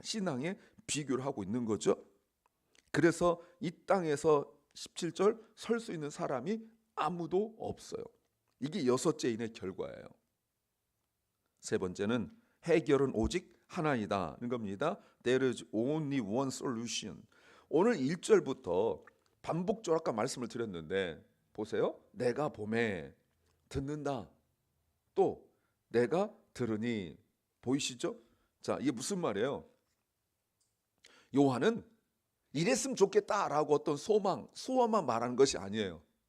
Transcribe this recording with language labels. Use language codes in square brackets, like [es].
[ko] 신앙의 비교를 하고 있는 거죠. 그래서 이 땅에서 17절 설 수 있는 사람이 아무도 없어요. 이게 여섯째인의 결과예요. 세 번째는 해결은 오직 하나이다는 겁니다. [en] There is only one solution. [ko] 오늘 1절부터 반복적으로 아까 말씀을 드렸는데 보세요. 내가 봄에 듣는다. 또 내가 들으니. 보이시죠? 자, 이게 무슨 말이에요? 요한은 이랬으면 좋겠다라고 어떤 소원만 말하는 것이 아니에요.